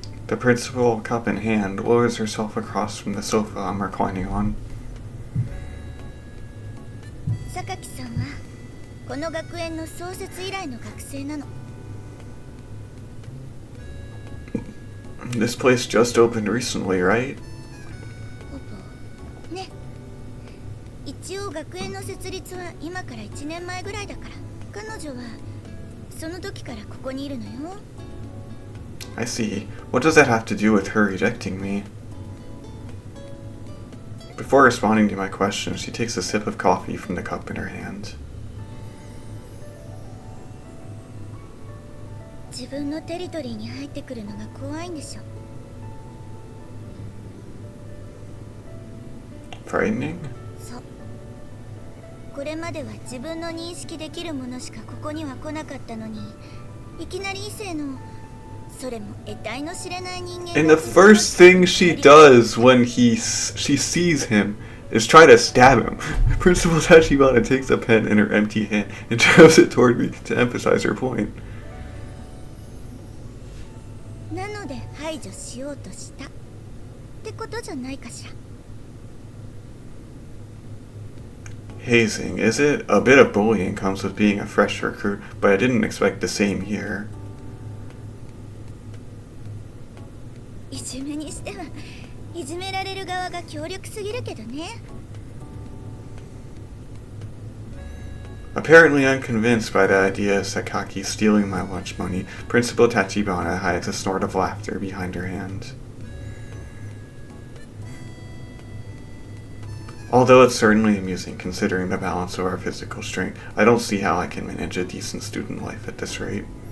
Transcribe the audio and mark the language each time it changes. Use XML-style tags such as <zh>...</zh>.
<en>The principal, cup in hand, lowers herself across from the sofa I'm reclining on.</en> <ja>Sakaki-san wa この学園の創設以来の学生なの。</ja> <en>This place just opened recently, right?</en> <ja>ね。一応学園の設立は今から1年前ぐらいだから、彼女はその時からここにいるのよ。</ja> <en>I see. What does that have to do with her rejecting me? Before responding to my question, she takes a sip of coffee from the cup in her hand.</en> <ja>自分のテリトリーに入ってくるのが怖いんでしょ。</ja> <en>Frightening?</en> <ja>そう。これまでは自分の認識できるものしかここには来なかったのに、いきなり異性のそれも得体の知れない人間。</ja> <en>And the first thing she does when she sees him is try to stab him. Principal Tachibana takes a pen in her empty hand and shoves it toward me to emphasize her point.</en> <ja>なので排除しようとしたってことじゃないかしら。</ja> <en>Hazing, is it? A bit of bullying comes with being a fresh recruit, but I didn't expect the same here.</en> <ja>いじめにしてはいじめられる側が強力すぎるけどね。</ja> <en>Apparently unconvinced by the idea of Sakaki stealing my lunch money, Principal Tachibana hides a snort of laughter behind her hand. Although it's certainly amusing considering the balance of our physical strength, I don't see how I can manage a decent student life at this rate.</en>